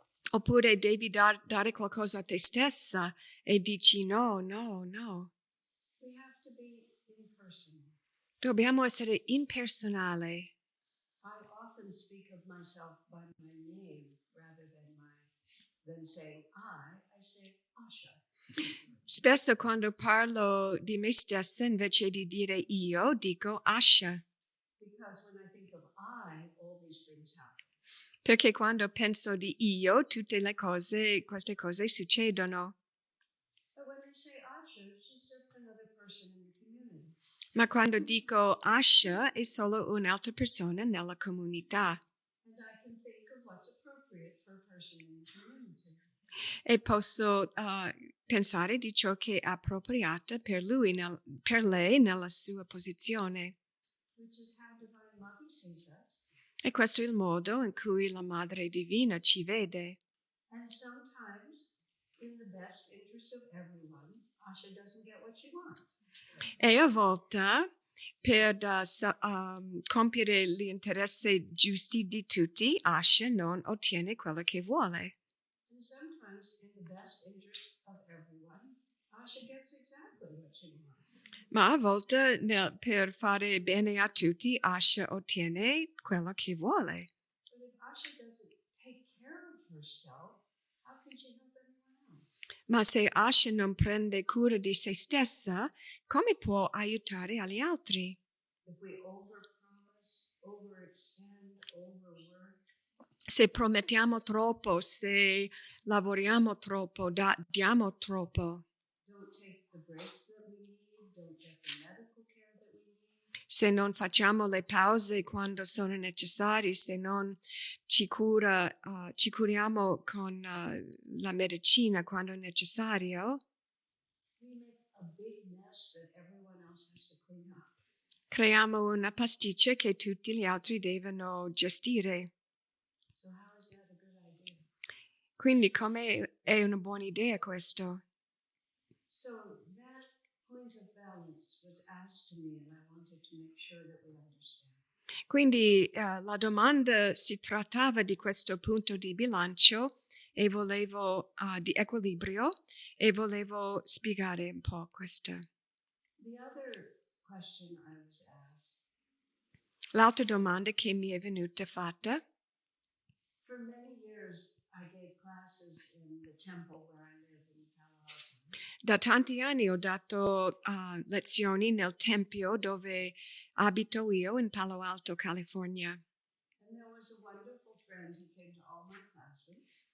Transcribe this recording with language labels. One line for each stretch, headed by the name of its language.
Italian: Oppure devi dare qualcosa a te stessa e dici no.
English: We have to be impersonal.
Italian: Dobbiamo essere impersonali.
English: I often speak of myself by my name rather than saying I say Asha.
Italian: Spesso quando parlo di me stessa, invece di dire io, dico Asha.
English: Because when I think of I, all these things happen.
Italian: Perché quando penso di io, tutte queste cose succedono.
English: But when I say Asha, she's just another person in the community.
Italian: Ma quando dico Asha, è solo un'altra persona nella comunità.
English: And I can think of what's appropriate for a person in the community.
Italian: E posso pensare di ciò che è appropriato per lui, per lei, nella sua posizione.
English: Which is how Divine Mother sees us.
Italian: E questo è il modo in cui la Madre Divina ci vede.
English: And sometimes, in the best interest of everyone, Asha doesn't get what she wants.
Italian: E a volte, per compiere gli interessi giusti di tutti, Asha non ottiene quello che vuole.
English: And sometimes, in the best interest of everyone, Asha gets exactly what she wants.
Italian: Ma a volte, per fare bene a tutti, Asha ottiene quello che vuole.
English: But if Asha doesn't take care of herself, how can she help anyone else?
Italian: Ma se Asha non prende cura di se stessa, come può aiutare agli altri?
English: If we overpromise, overextend, overwork,
Italian: Se promettiamo troppo, se lavoriamo troppo, diamo troppo,
English: don't take the breaks that we need, don't get the medical care that we need,
Italian: se non facciamo le pause quando sono necessarie, se non ci curiamo con la medicina quando è necessario,
English: we make a big mess that everyone else has to clean up.
Italian: Creiamo una pasticcia che tutti gli altri devono gestire.
English: So how is that a good idea?
Italian: Quindi come è una buona idea questo?
English: So that point of balance was asked to me, and I wanted to make sure that we understand.
Italian: Quindi la domanda si trattava di questo punto di bilancio e volevo di equilibrio e volevo spiegare un po' questo.
English: The other question I was asked,
Italian: L'altra domanda che mi è venuta fatta:
English: for many years I gave classes in the temple where I live in Palo Alto.
Italian: da tanti anni ho dato lezioni nel tempio dove abito io in Palo Alto, California.
English: And there was a wonderful friend who came to all my classes.